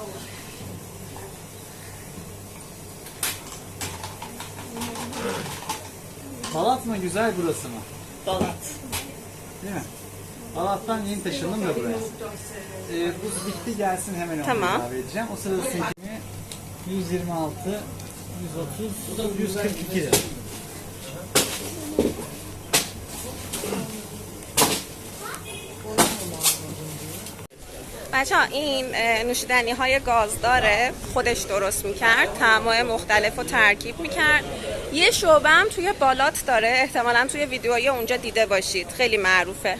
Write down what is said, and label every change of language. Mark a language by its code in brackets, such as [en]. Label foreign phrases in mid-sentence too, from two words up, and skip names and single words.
[tr] Balat mı güzel, burası mı? Balat. Değil mi? Balat'tan yeni taşındım da buraya. Bu bitti, gelsin hemen onu Tamam. ilave edeceğim. O sırada sizinkini 126, 130, 142 lira. [fa] بچه ها این نوشیدنی های گازداره خودش درست میکرد، طعم‌های مختلف رو ترکیب میکرد. یه شعبه هم توی بالات داره، احتمالا توی ویدیوهای اونجا دیده باشید، خیلی معروفه.